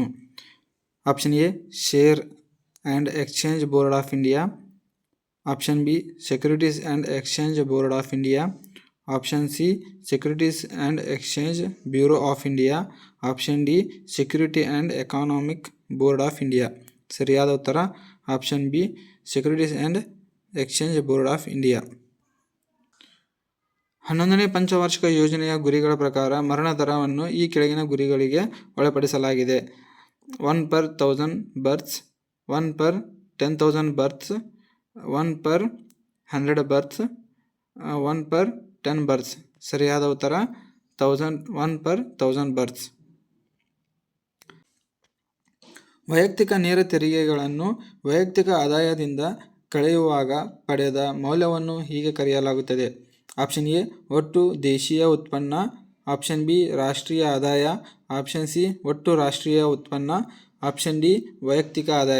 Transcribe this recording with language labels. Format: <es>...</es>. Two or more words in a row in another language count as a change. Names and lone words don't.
<en>Option A Share and Exchange Board of India, Option B Securities and Exchange Board of India, Option C Securities and Exchange Bureau of India, Option D Security and Economic Board of India.</en> <kn>ಸರಿಯಾದ ಉತ್ತರ</kn> <en>Option B Securities and Exchange Board of India.</en> <kn>11ನೇ ಪಂಚವಾರ್ಷಿಕ ಯೋಜನೆಯ ಗುರಿಗಳ ಪ್ರಕಾರ ಮರಣ ದರವನ್ನು ಈ ಕೆಳಗಿನ ಗುರಿಗಳಿಗೆ ಒಳಪಡಿಸಲಾಗಿದೆ.</kn> <en>1 per 1000 births, 1 per 10,000 births, 1 per 100 births, 1 per 10 births.</en> <kn>ಸರಿಯಾದ ಉತ್ತರ</kn> <en>1 per 1000 births.</en> <kn>ವೈಯಕ್ತಿಕ ನೇರ ತೆರಿಗೆಗಳನ್ನು ವೈಯಕ್ತಿಕ ಆದಾಯದಿಂದ ಕಳೆಯುವಾಗ ಪಡೆದ ಮೌಲ್ಯವನ್ನು ಹೀಗೆ ಕರೆಯಲಾಗುತ್ತದೆ.</kn> <en>Option A</en> <kn>ಒಟ್ಟು ದೇಶೀಯ ಉತ್ಪನ್ನ,</kn> <en>Option B</en> <kn>ರಾಷ್ಟ್ರೀಯ ಆದಾಯ,</kn> <en>Option C</en> <kn>ಒಟ್ಟು ರಾಷ್ಟ್ರೀಯ ಉತ್ಪನ್ನ,</kn> <en>Option D</en> <kn>ವೈಯಕ್ತಿಕ ಆದಾಯ.</kn>